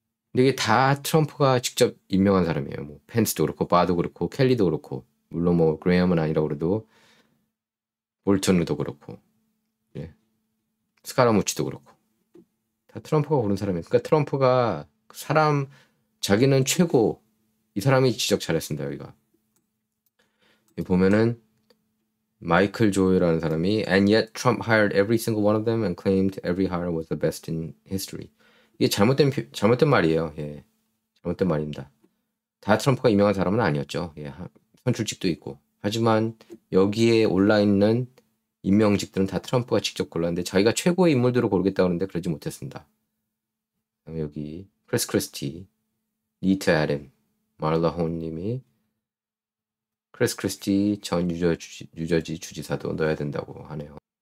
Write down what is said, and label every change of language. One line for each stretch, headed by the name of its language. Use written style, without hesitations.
Korean: 근데 이게 다 트럼프가 직접 임명한 사람이에요. 뭐 펜스도 그렇고, 바도 그렇고, 켈리도 그렇고, 물론 뭐 그레이엄은 아니라고 그래도 볼턴도 그렇고, 예. 스카라무치도 그렇고, 다 트럼프가 고른 사람이에요. 그러니까 트럼프가 자기는 최고, 이 사람이 지적 잘했습니다. 여기가 보면은 마이클 조이라는 사람이
English: and yet Trump hired every single one of them and claimed every hire was the best in history.
Korean: 이게 잘못된 말이에요. 예, 잘못된 말입니다. 다 트럼프가 임명한 사람은 아니었죠. 예, 선출직도 있고. 하지만 여기에 올라있는 임명직들은 다 트럼프가 직접 골랐는데 자기가 최고의 인물들을 고르겠다고 하는데 그러지 못했습니다. 여기 크리스 크리스티, 니트 애덤, 마를라 호님이 크리스 크리스티 전 뉴저지 주지사도 넣어야 된다고 하네요.